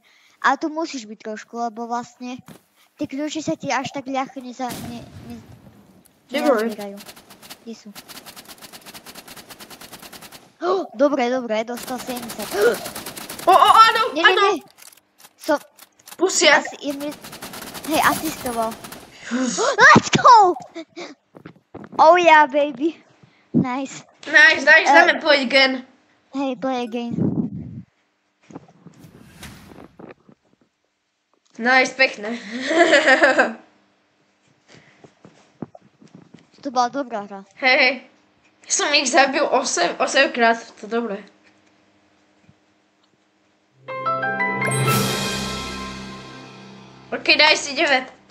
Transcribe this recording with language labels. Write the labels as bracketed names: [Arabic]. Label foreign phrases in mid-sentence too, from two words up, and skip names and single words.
[Slovak] Ale tu musíš byť trošku, lebo vlastne tie kľúče sa ti až tak ľahko nezazbierajú. Kde sú? Dobre, dostal 70. Áno. Nie. Pusia. Hej, asistoval. [English] Let's go! Oh yeah, baby. Nice. [Slovak] Dáme [English] play again. [Slovak] Hej, [English] play again. Nice, [Slovak] pekné. To bola dobrá hra. Hej. Ja som ich zabil 8 krát, to je dobré. Ok, daj si 9.